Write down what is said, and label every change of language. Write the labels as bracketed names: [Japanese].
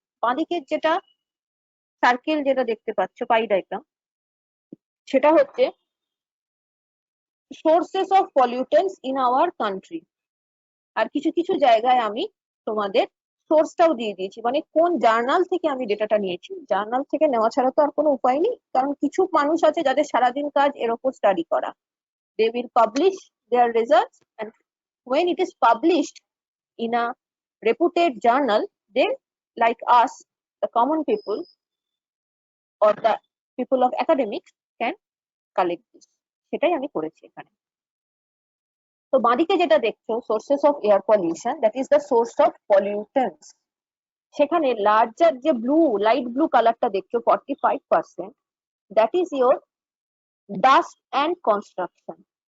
[Bangla] বাঁ দিকের যেটা সার্কেল যেটা দেখতে পাচ্ছ, পাই ডায়াগ্রাম, সেটা হচ্ছে [English] Sources of pollutants in our country. [Bangla] আর কিছু কিছু জায়গায় আমি তোমাদের সোর্সটাও দিয়ে দিয়েছি, মানে কোন জার্নাল থেকে আমি ডেটাটা নিয়েছি। জার্নাল থেকে নেওয়া ছাড়া তো আর কোনো উপায় নেই, কারণ কিছু মানুষ আছে যাদের সারাদিন কাজ এর ওপর স্টাডি করা। [English] They will publish their results, and when it is published in a reputed journal, then like us, the common people or the people of academics can collect this. [Bangla] সেটাই আমি করেছি এখানে। তো বাঁদিকে যেটা দেখছো sources of air pollution, [English] That is the source of pollutants. [Bangla] সেখানে larger যে ব্লু, লাইট ব্লু কালারটা দেখছো 45%, [English] That is your dust and construction.